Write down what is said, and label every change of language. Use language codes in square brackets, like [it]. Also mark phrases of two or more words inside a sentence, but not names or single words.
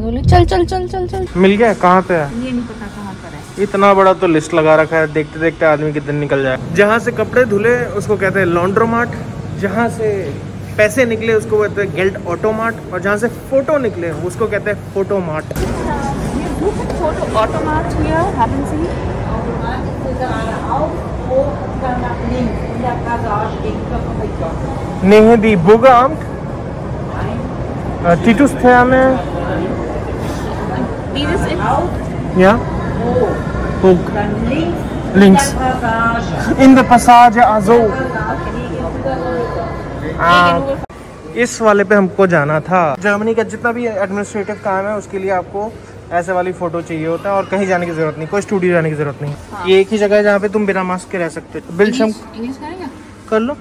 [hi] बोले चल चल चल चल चल। मिल गया? कहाँ पे है ये नहीं पता कहाँ पर है। इतना बड़ा तो लिस्ट लगा रखा है, देखते देखते आदमी कितने निकल जाए। जहाँ से कपड़े धुले उसको कहते हैं लॉन्ड्रोमार्ट, जहाँ से पैसे निकले उसको कहते हैं गेल्ट ऑटोमार्ट, और जहाँ से फोटो निकले उसको कहते हैं फोटोमार्ट। [de] Nee, die Bürgeramt. Titus-Therme. Dieses ist Ja. Burg. Links. In der Passage, also. [hi] इस वाले पे हमको जाना था। जर्मनी का जितना भी एडमिनिस्ट्रेटिव काम है उसके लिए आपको ऐसे वाली फोटो चाहिए होता है और कहीं जाने की जरूरत नहीं, कोई स्टूडियो जाने की जरूरत नहीं। हाँ। ये एक ही जगह है जहाँ पे तुम बिना मास्क के रह सकते हो। बिल्शम कर लो।